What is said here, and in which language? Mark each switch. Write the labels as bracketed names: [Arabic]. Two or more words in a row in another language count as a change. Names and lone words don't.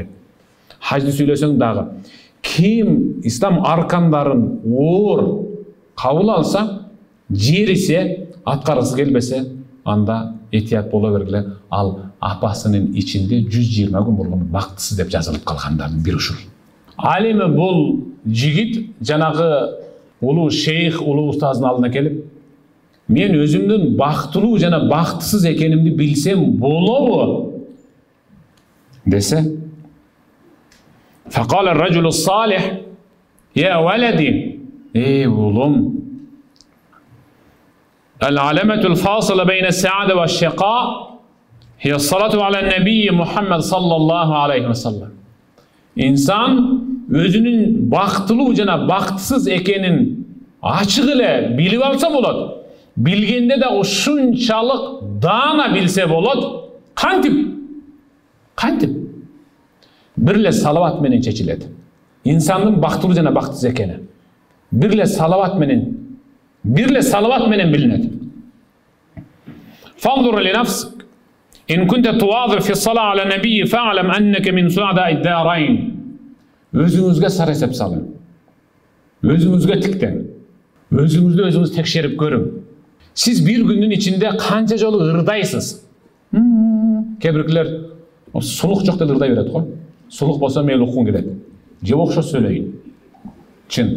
[Kyrgyz] Хажды сүйлөсөң дагы, ким ислам аркандарын оор кабыл алса, жерисе, аткаргысы келбесе, анда этият боло бергиле, ал апасынын ичинде 120 күн болгон бактысыз деп жазылып калгандардын бири ушул. Ал эми бул жигит жанагы улуу шейх, улуу устаздын алдына келип, мен өзүмдүн бактылуу жана бактысыз экенимди билсем болобу десе, [Arabic] فقال الرجل الصالح يا ولدي улум, العلامة الفاصلة بين السعادة والشقاء هي الصلاة على النبي محمد صلى الله عليه وسلم. [Kyrgyz] İnsan özünün bактылуу жана бактысыз экенин ачык эле билип алса болот. Билгенде да ушунчалык даана билсе болот. Кантип? Бирле салават менен чечилет. İnsandын бактылуу жана бактысыз экени бирле салават менен билинет. [Arabic] فانظر لنفسك إن كنت تواظب في الصلاة على النبي فاعلم أنك من سعداء الدارين. [Kyrgyz] Özüңүзгө сар эсеп салың. Өзүңүзгө тиктен. Өзүңүздү өзүңүз текшерип көрүң. Сиз бир күндүн ичинде канча жолу ырдайсыз? Кебиркилер сулук жок деп ырдай берет го. Сулук болсо мейли уккун келет. Же окшо сөйлөйүн. Чын.